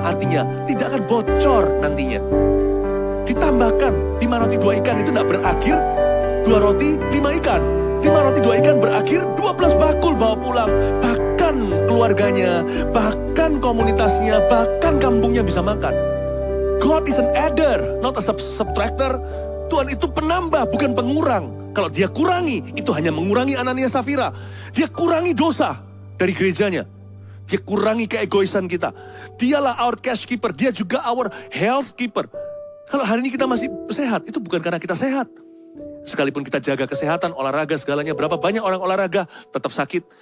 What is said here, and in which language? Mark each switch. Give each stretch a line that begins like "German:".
Indonesian: Artinya tidak akan bocor nantinya. Ditambahkan 5 roti 2 ikan itu tidak berakhir 2 roti 5 ikan. 5 roti 2 ikan berakhir 12 bakul bawa pulang. Bahkan keluarganya, bahkan komunitasnya, bahkan kampungnya bisa makan.
English: God is an adder, not a subtractor.
Indonesian: Tuhan itu penambah, bukan pengurang. Kalau dia kurangi, itu hanya mengurangi Anania Safira. Dia kurangi dosa dari gerejanya. Dia kurangi keegoisan kita. Dialah
English: our cash keeper,
Indonesian: dia juga
English: our health keeper.
Indonesian: Kalau hari ini kita masih sehat, itu bukan karena kita sehat. Sekalipun kita jaga kesehatan, olahraga segalanya, berapa banyak orang olahraga tetap sakit.